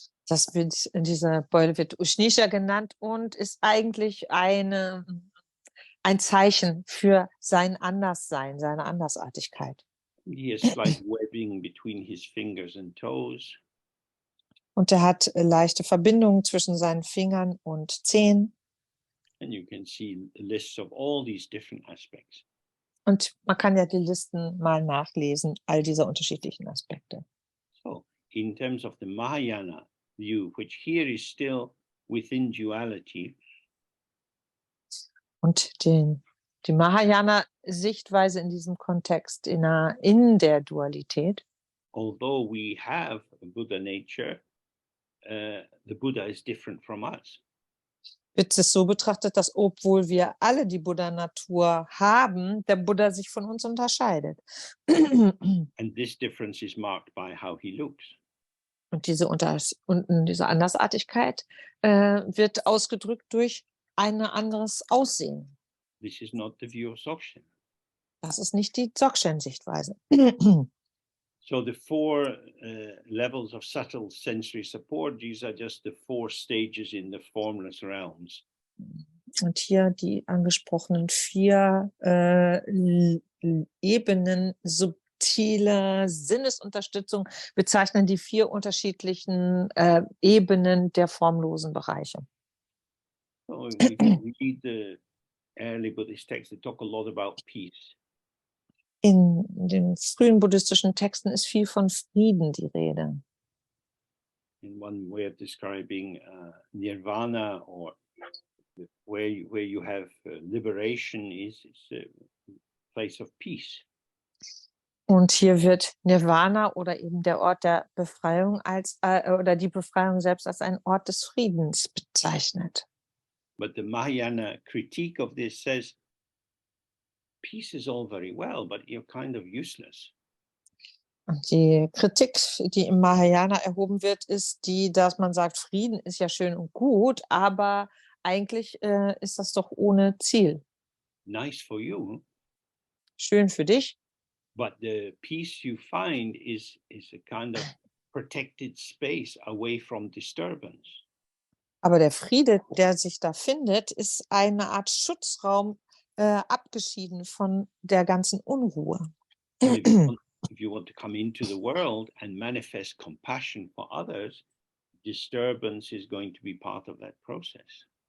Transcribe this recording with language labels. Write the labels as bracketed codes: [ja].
[de] Diese Beule wird Ushnisha genannt und ist eigentlich ein Zeichen für sein Anderssein, seine Andersartigkeit. [en] He has slight webbing between his fingers and toes. [de] Und er hat leichte Verbindungen zwischen seinen Fingern und Zehen. [en] And you can see lists of all these different aspects. [de] Und man kann ja die Listen mal nachlesen, all dieser unterschiedlichen Aspekte. [en] So, in terms of the Mahayana view, which here is still within duality. [de] Und die Mahayana-Sichtweise in diesem Kontext in der Dualität. [en] Although we have a Buddha nature, the Buddha is different from us. [de] Wird es so betrachtet, dass obwohl wir alle die Buddha-Natur haben, der Buddha sich von uns unterscheidet. [en] And this difference is marked by how he looks. [de] Und diese Andersartigkeit wird ausgedrückt durch ein anderes Aussehen. [en] This is not the view of Dzogchen. [de] Das ist nicht die Dzogchen-Sichtweise. [en] So the 4 levels of subtle sensory support, these are just the 4 stages in the formless realms. [de] Und hier die angesprochenen 4 Ebenen subtile Sinnesunterstützung bezeichnen die 4 unterschiedlichen Ebenen der formlosen Bereiche. [en] So if you read the early Buddhist texts, they talk a lot about peace. [de] In den frühen buddhistischen Texten ist viel von Frieden die Rede. [en] In one way of describing nirvana, or where you have liberation, is a place of peace. [de] Und hier wird Nirvana oder eben der Ort der Befreiung oder die Befreiung selbst als ein Ort des Friedens bezeichnet. [en] But the Mahayana critique of this says, peace is all very well, but you're kind of useless. [de] Und die Kritik, die im Mahayana erhoben wird, ist die, dass man sagt, Frieden ist ja schön und gut, aber eigentlich ist das doch ohne Ziel. [en] Nice for you. [de] Schön für dich. [en] But the peace you find is a kind of protected space away from disturbance. [de] Aber der Friede, der sich da findet, ist eine Art Schutzraum, abgeschieden von der ganzen Unruhe. [en] If you want to come into the world and manifest compassion for others, disturbance is going to be part of that process.